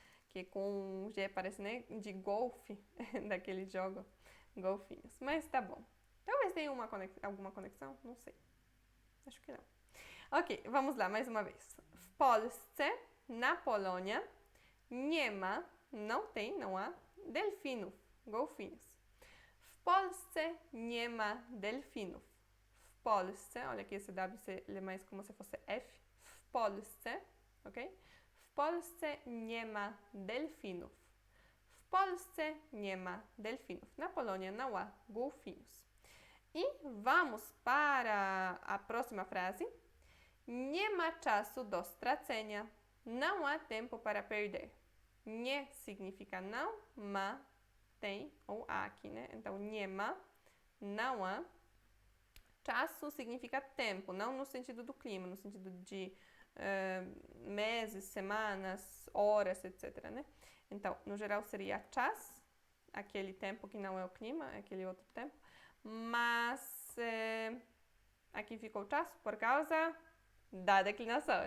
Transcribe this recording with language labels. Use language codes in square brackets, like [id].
[pt] Que com G parece, né? De golfe, daquele jogo. Golfinhos. Mas tá bom. Talvez tenha alguma conexão? Não sei. Acho que não. Ok, vamos lá, mais uma vez. W Polsce, na Polônia, nie ma, não tem, não há, delfinów, golfinhos. [pl] W Polsce nie ma delfinów. [pt] W Polsce, olha aqui esse W você lê mais como se fosse F. [pl] W Polsce, ok? W Polsce nie ma delfinów. W Polsce nie ma delfinów. [pt] Na Polônia não há golfinhos. E vamos para a próxima frase. [pl] Nie ma czasu do stracenia. [pt] Não há tempo para perder. Nie significa não, ma tem ou há aqui, né? Então, nie ma, não há. Czasu significa tempo, não no sentido do clima, no sentido de meses, semanas, horas, etc, né? Então, no geral seria czas, aquele tempo que não é o clima, é aquele outro tempo, mas aqui ficou czas por causa da declinação.